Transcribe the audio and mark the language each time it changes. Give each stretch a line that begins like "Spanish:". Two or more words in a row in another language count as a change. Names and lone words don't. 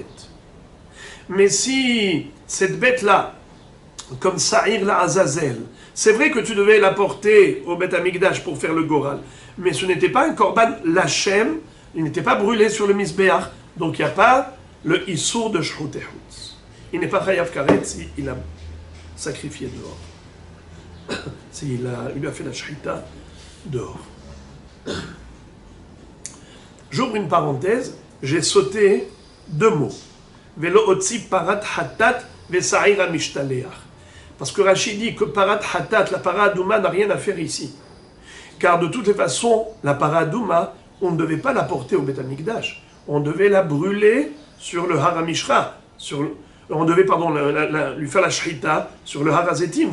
French: Mais si cette bête-là, comme Sa'ir la Azazel, c'est vrai que tu devais la porter au Beth Amikdash pour faire le Goral, mais ce n'était pas un
Hebrew: קרבן לשם,
French: il n'était pas brûlé sur le Misbéach, donc il n'y a pas le Issour de
Hebrew: שחוטי חוץ.
French: Il n'est pas
Hebrew: חייב כרת
French: s'il a sacrifié dehors. Il lui a fait la Shrita dehors. J'ouvre une parenthèse, j'ai sauté deux mots.
Hebrew: ולא הוציא פרת חטאת ושעיר המשתלח.
French: Parce que Rachid dit que
Hebrew: פרת חטאת,
French: la paradouma, n'a rien à faire ici. Car de toutes les façons, la paradouma, on ne devait pas la porter au Beth Amikdash. On devait la brûler sur le Haramishra. On devait, lui faire la Shrita sur le Harazetim.